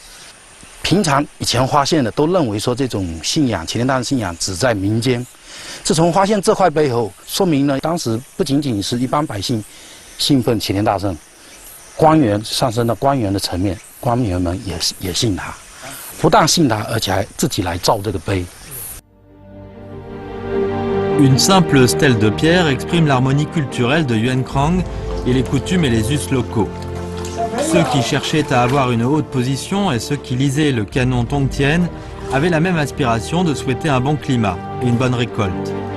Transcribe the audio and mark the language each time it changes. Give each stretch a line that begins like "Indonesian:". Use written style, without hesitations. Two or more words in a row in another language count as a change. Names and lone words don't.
Chinese: 平常以前发现的都认为说这种信仰齐天大圣信仰只在民间，自从发现这块碑后，说明了当时不仅仅是一般百姓信奉齐天大圣，官员上升到官员的层面，官员们也信他，不但信他，而且还自己来造这个碑。
French: Une simple stèle de pierre exprime l'harmonie culturelle de Yuan Krang et les coutumes et les us locaux. Ceux qui cherchaient à avoir une haute position et ceux qui lisaient le canon Tongtian avaient la même aspiration de souhaiter un bon climat et une bonne récolte.